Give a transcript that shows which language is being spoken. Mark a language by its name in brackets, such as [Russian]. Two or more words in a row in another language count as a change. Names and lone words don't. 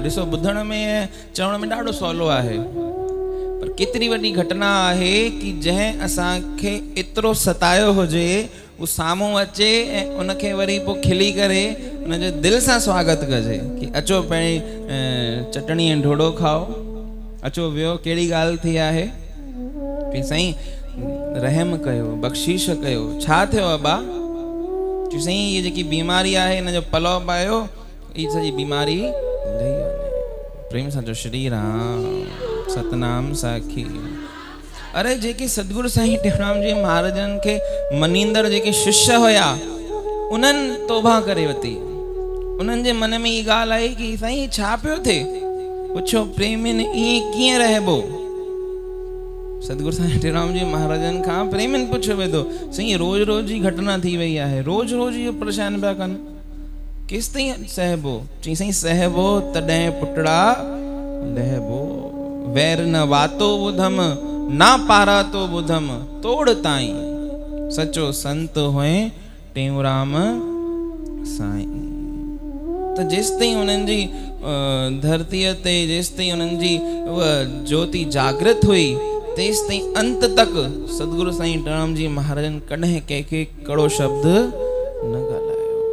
[Sindhi] ॾिसो, ॿुधण में चवण में ॾाढो सवलो आहे, पर केतिरी वॾी घटना आहे कि जंहिं असांखे एतिरो सतायो हुजे उहो साम्हूं अचे ऐं उनखे वरी पोइ खिली करे उनजे दिलि सां स्वागत कजे कि अचो पहिरीं चटणी ऐं ढोढो खाओ, अचो वियो। कहिड़ी ॻाल्हि थी आहे कि साईं रहम कयो, बख़्शीश कयो। छा थियो अबा? कि साईं इहा जेकी बीमारी आहे हिन जो पलव पायो, इहा सॼी बीमारी लही वञे। प्रेम सां चओ श्री राम सतनाम साखी। अरे जेके सतगुरु साईं टेऊंराम जी महाराजनि खे मनींदड़ जेके शिष्य हुया, उन्हनि तौबा करे वरिती। उन्हनि जे मन में इहा ॻाल्हि आई कि साईं छा पियो थिए? पुछो प्रेमिन ईअं कीअं रहिबो? सतगुरु साईं टेऊंराम जी महाराजनि खां प्रेमिन पुछियो वेंदो, साईं रोज़ रोज़ जी घटना थी वई आहे, रोज़ रोज़ इहो परेशान पिया कनि, केसि ताईं सहबो? चई साईं सहबो तॾहिं पुटड़ा लहबो, वैर न वातो ॿुधम ना पारा तो ॿुधम तोड़ ताईं, सचो संत हुए टेऊंराम साईं। त जेसि ताईं उन्हनि जी धरतीअ ते जेसि ताईं उन्हनि जी उहा ज्योति जागृत हुई, तेसि ताईं अंत तक सतगुरु साईं टेऊंराम जी महाराजनि कॾहिं कंहिंखे कड़ो शब्द न ॻाल्हायो।